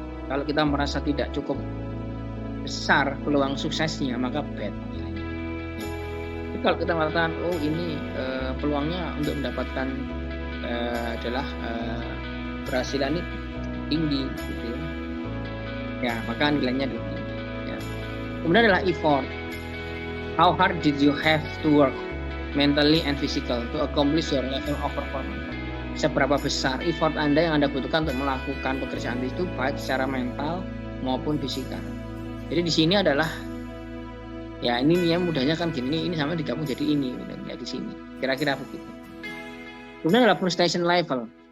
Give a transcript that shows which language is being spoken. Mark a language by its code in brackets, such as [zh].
[id] Kalau kita merasa tidak cukup besar peluang suksesnya, maka bad. Jadi kalau kita mengatakan ini peluangnya untuk mendapatkan adalah keberhasilan ini tinggi gitu ya, maka nilainya tinggi ya. Kemudian adalah effort. [en] How hard did you have to work mentally and physical to accomplish your level of performance? [id] Seberapa besar effort Anda yang Anda butuhkan untuk melakukan pekerjaan itu baik secara mental maupun fisikal. Jadi di sini adalah ya ini ya mudahnya kan gini, ini sama digabung jadi ini ya di sini. Kira-kira begitu. Kemudian adalah frustration level.